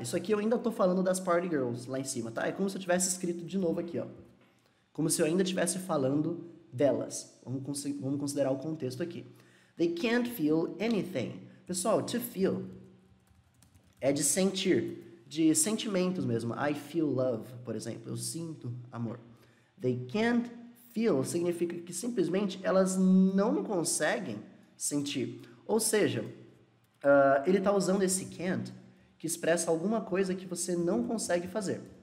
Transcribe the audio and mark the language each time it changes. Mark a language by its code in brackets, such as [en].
[pt] Isso aqui eu ainda tô falando das party girls lá em cima, tá? É como se eu tivesse escrito de novo aqui, ó. Como se eu ainda estivesse falando delas. Vamos considerar o contexto aqui. [en] They can't feel anything. [pt] Pessoal, to feel é de sentir, de sentimentos mesmo. [en] I feel love, [pt] por exemplo. Eu sinto amor. [en] They can't feel [pt] significa que simplesmente elas não conseguem sentir. Ou seja, ele está usando esse can't que expressa alguma coisa que você não consegue fazer.